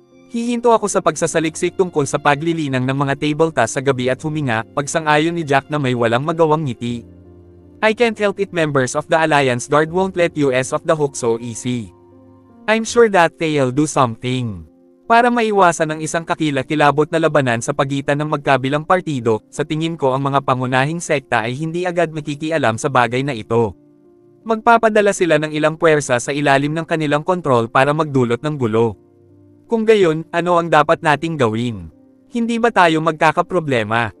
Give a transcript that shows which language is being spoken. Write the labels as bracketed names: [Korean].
[Filipino] Hihinto ako sa pagsasaliksik tungkol sa paglilinang ng mga table tasks sa gabi at huminga, pagsang-ayon ni Jack na may walang magawang ngiti. [English] I can't help it, members of the Alliance Guard won't let us off the hook so easy. I'm sure that they'll do something. [Filipino] Para maiwasan ang isang kakilakilabot na labanan sa pagitan ng magkabilang partido, sa tingin ko ang mga pangunahing sekta ay hindi agad makikialam sa bagay na ito. Magpapadala sila ng ilang puwersa sa ilalim ng kanilang kontrol para magdulot ng gulo. Kung gayon, ano ang dapat nating gawin? Hindi ba tayo magkakaproblema?